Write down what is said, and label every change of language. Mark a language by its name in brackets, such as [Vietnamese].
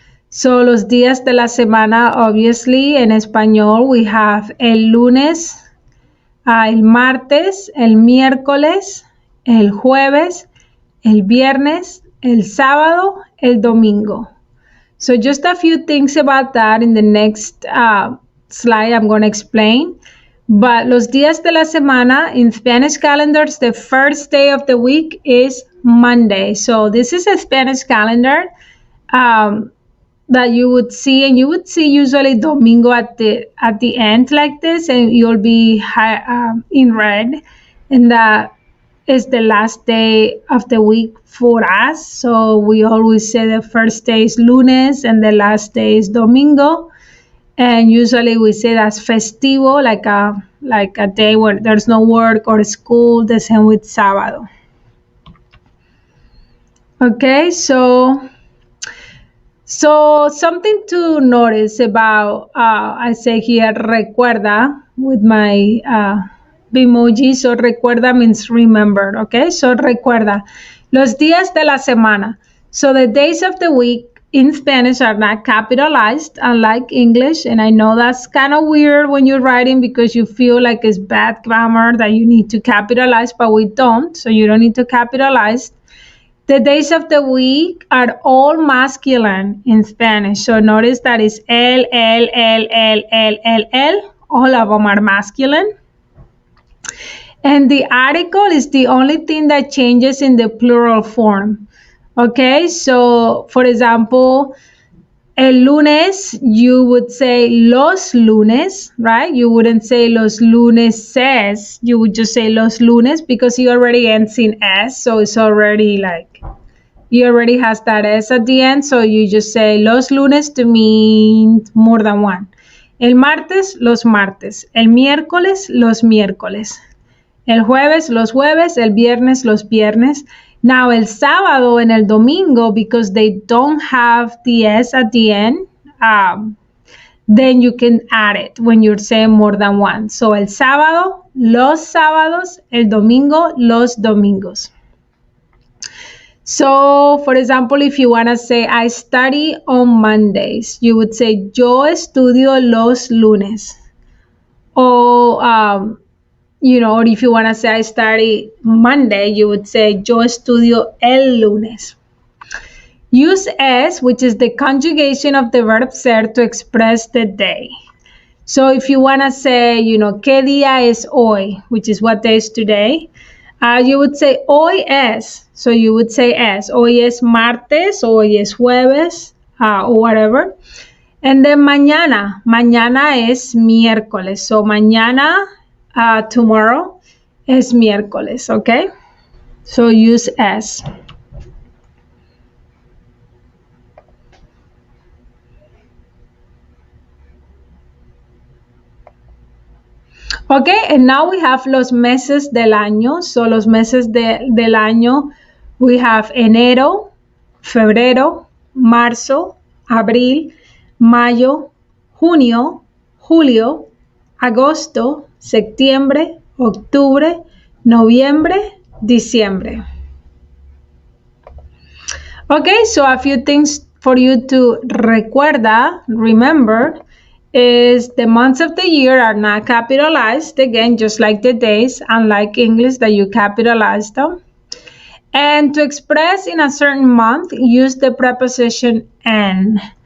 [Spanish] So los días de la semana, obviously, en español, [English] we have [Spanish] el lunes, el martes, el miércoles, el jueves, el viernes, el sábado, el domingo. [English] So just a few things about that in the next slide I'm going to explain. But [Spanish] los días de la semana [English] in Spanish calendars, the first day of the week is Monday. So this is a Spanish calendar that you would see, and you would see usually domingo at the end like this, and you'll be in red, and that is the last day of the week for us. So we always say the first day is lunes and the last day is domingo. And usually we say that's festivo, like a day where there's no work or school, the same with sábado. Okay, so something to notice about, I say here, recuerda with my Bimoji. So recuerda means remember, okay? [Spanish] So recuerda, los días de la semana. [English] So the days of the week in Spanish are not capitalized, unlike English. And I know that's kind of weird when you're writing because you feel like it's bad grammar that you need to capitalize, but we don't. So you don't need to capitalize. The days of the week are all masculine in Spanish. So notice that it's el, el, el, el, el, el, el. All of them are masculine. And the article is the only thing that changes in the plural form. Okay, so for example, el lunes, you would say los lunes, right? You wouldn't say [Spanish] los luneses. [English] You would just say los lunes because he already ends in S. So it's already like, he already has that S at the end. So you just say [Spanish] los lunes [English] to mean more than one. [Spanish] El martes, los martes. El miércoles, los miércoles. El jueves, los jueves. El viernes, los viernes. [English] Now, el sábado and el domingo, because they don't have the S at the end, then you can add it when you're saying more than one. [Spanish] So, el sábado, los sábados, el domingo, los domingos. [English] So, for example, if you want to say, I study on Mondays, you would say, [Spanish] yo estudio los lunes. [English] Or, or if you want to say I study Monday, you would say [Spanish] yo estudio el lunes. [English] Use es, which is the conjugation of the verb ser, to express the day. So if you want to say, [Spanish] ¿qué día es hoy? [English] Which is what day is today. You would say [Spanish] hoy es. [English] So you would say es. [Spanish] Hoy es martes, hoy es jueves, or whatever. And then mañana. Mañana es miércoles. [English] So mañana, tomorrow is miércoles, okay? So use es. Okay, and now we have [Spanish] los meses del año. So los meses del año, we have enero, febrero, marzo, abril, mayo, junio, julio, agosto, septiembre, octubre, noviembre, diciembre. [English] Okay, so a few things for you to remember, is the months of the year are not capitalized, again, just like the days, unlike English that you capitalize them. And to express in a certain month, use the preposition en.